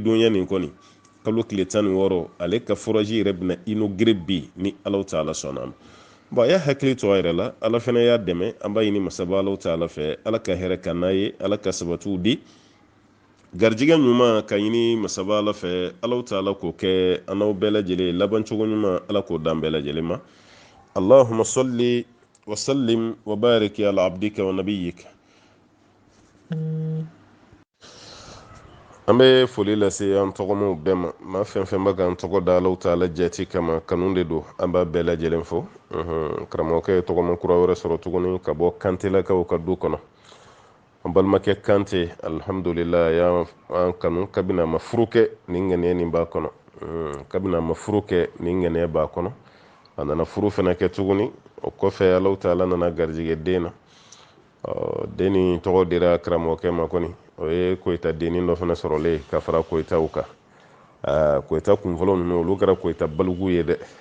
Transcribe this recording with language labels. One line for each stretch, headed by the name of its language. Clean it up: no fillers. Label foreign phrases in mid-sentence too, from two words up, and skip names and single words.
Bambara: donya nin kɔni kalo tile 16 ale ka furaji yɛrɛ bɛna inauguré bi ni ala taala sɔnna ma bon a y'a hakili to a yɛrɛ la ala fana y'a dɛmɛ an b'a ɲini masaba ala taala fɛ ala ka hɛrɛ ka n'a ye ala ka sabatiw di garijɛgɛ ɲuman ka ɲini masaba ala fɛ ala taala k'o kɛ an n'aw bɛɛ lajɛlen laban cogo ɲuman ala k'o dan bɛɛ lajɛlen ma
Arabic: اللهم صل وسلم وبارك على عبدك ونبيك
Bambara: an bɛ foli lase an tɔgɔmaw bɛɛ ma maa fɛn fɛn bɛ k'an tɔgɔ da Alahu Taala jati kama kanu de don an b'a bɛɛ lajɛlen fo karamɔgɔkɛ ye tɔgɔma kura wɛrɛ sɔrɔ tuguni ka bɔ kantelakaw ka du kɔnɔ an balimakɛ Kante alhamdulillah y'an kanu kabini a ma furu kɛ nin ŋaniya nin b'a kɔnɔ kabini a ma furu kɛ nin ŋaniya b'a kɔnɔ a nana furu fana kɛ tuguni o kɔfɛ Alahu Taala nana garijɛgɛ den na den nin tɔgɔ dira karamɔgɔkɛ ma kɔni o ye Koyita dennin dɔ fana sɔrɔlen ka fara Koyitaw kan Koyita kunfɔlɔ ninnu olu kɛra Koyita baliguw ye dɛ